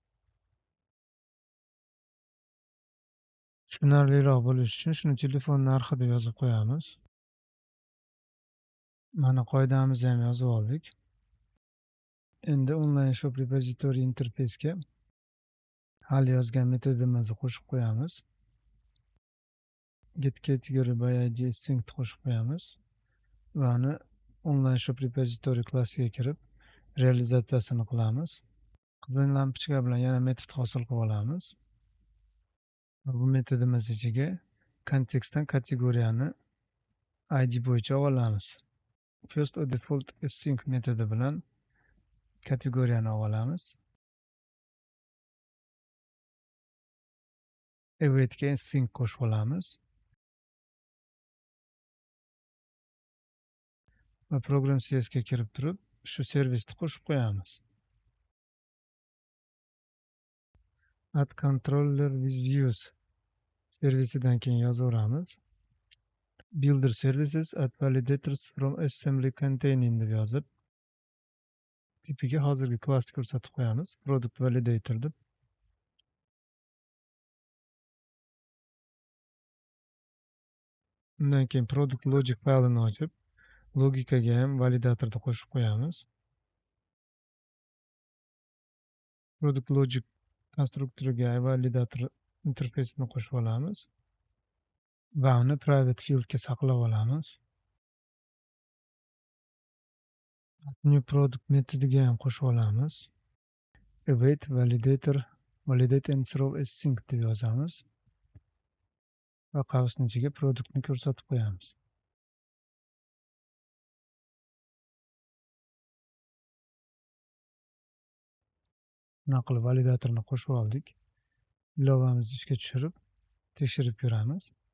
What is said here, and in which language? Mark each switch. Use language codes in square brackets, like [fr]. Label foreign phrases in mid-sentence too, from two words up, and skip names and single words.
[uz] Tushunarliroq bo'lishi uchun shuni telefon narxi deb yozib qo'yamiz. Mana qoidamizni ham yozib oldik. Endi [en] online shop repository [uz] interfeysga hali yozgan metodimizni qo'shib qo'yamiz. [en] Get category by id async [uz] qo'shib qo'yamiz va uni [en] online shop repository [uz] klassiga kirib realizatsiyasini qilamiz. Qizil lampochka bilan yana metod hosil qilib olamiz. Bu metodimiz ichiga kontekstdan kategoriyani id bo'yicha olamiz. [en] First or default async [uz] metodi bilan kategoriyani olamiz. [en] Awaitga async [uz] qo'shib olamiz. Va [en] program CS [uz] ga kirib turib, shu servisni qo'shib qo'yamiz. [en] Add controller with views [uz] servisidan keyin yozaveramiz. [en] Builder services add validators from assembly containing [uz] deb yozib, tipiga hozirgi klassni ko'rsatib qo'yamiz. [en] Product validator [uz] deb. Undan keyin [en] product logic [uz] faylini ochib, logikaga ham validatorni qo'shib qo'yamiz. [en] Product logic [uz] konstruktoriga validator interfeysini qo'shib olamiz va uni [en] private fieldga [uz] saqlab olamiz. [en] New product [uz] metodiga ham qo'shib olamiz. [en] Await validator validate and throw as sync [uz] deb yozamiz va qavsning ichiga produktni ko'rsatib qo'yamiz. Buna qilib validatorni qo'shib oldik. Ilovamizni ishga tushirib tekshirib ko'ramiz.